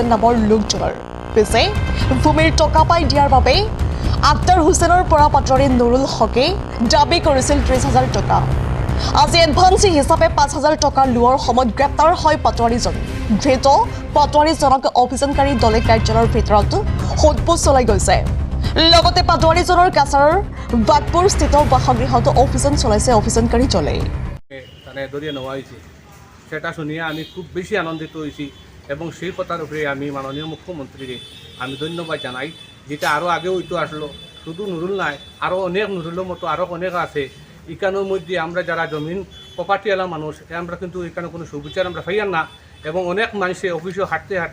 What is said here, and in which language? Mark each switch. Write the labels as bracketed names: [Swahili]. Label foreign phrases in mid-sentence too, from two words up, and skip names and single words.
[Assamese] নামৰ লোকজনৰ পিছে ভূমিৰ টকা পাই দিয়াৰ বাবে আক্তাৰ হুছেইনৰ পৰা পাটোৱাৰী নুৰুল হকে দাবী কৰিছিল ৩০,০০০ টকা আজি এডভান্সি হিচাপে ৫,০০০ টকা লোৱাৰ সময়ত গ্ৰেপ্তাৰ হয় পাটোৱাৰীজন ধৃত পাটোৱাৰীজনক অভিযানকাৰী দলে কাৰ্যালয়ৰ ভিতৰত সোধপোছ চলাই গৈছে লগতে পাটোৱাৰীজনৰ কাছাৰৰ বাগপুৰ স্থিত বাসগৃহত অভিযান চলাইছে অভিযানকাৰী দলে [Bangla] সেটা শুনিয়ে আমি খুব বেশি আনন্দিত হয়েছি এবং সেই কথার উপরে আমি মাননীয় মুখ্যমন্ত্রীকে আমি ধন্যবাদ জানাই যেটা আরও আগেও হইতো আসলো শুধু নুরুল নাই আরও অনেক নুরুলের মতো আরও অনেক আছে এখানের মধ্যে আমরা যারা জমিন প্রপার্টিওয়ালা মানুষ আমরা কিন্তু এখানে কোনো সুবিচার আমরা পাইয়ার না এবং অনেক মানুষে অফিসে হাঁটতে হাঁটতে